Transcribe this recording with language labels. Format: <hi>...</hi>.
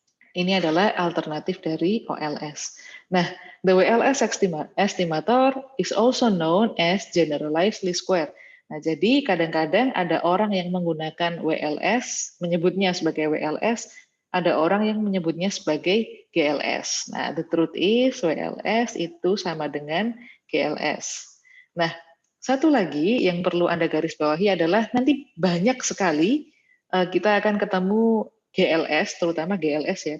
<id>Ini adalah alternatif dari OLS. Nah,</id> <en>the WLS estimator is also known as generalized least square.</en> <id>Nah, jadi kadang-kadang ada orang yang menggunakan WLS, menyebutnya sebagai WLS, ada orang yang menyebutnya sebagai GLS. Nah,</id> <en>the truth is</en> <id>WLS itu sama dengan GLS. Nah, satu lagi yang perlu Anda garis bawahi adalah nanti banyak sekali kita akan ketemu GLS, terutama GLS ya.</id>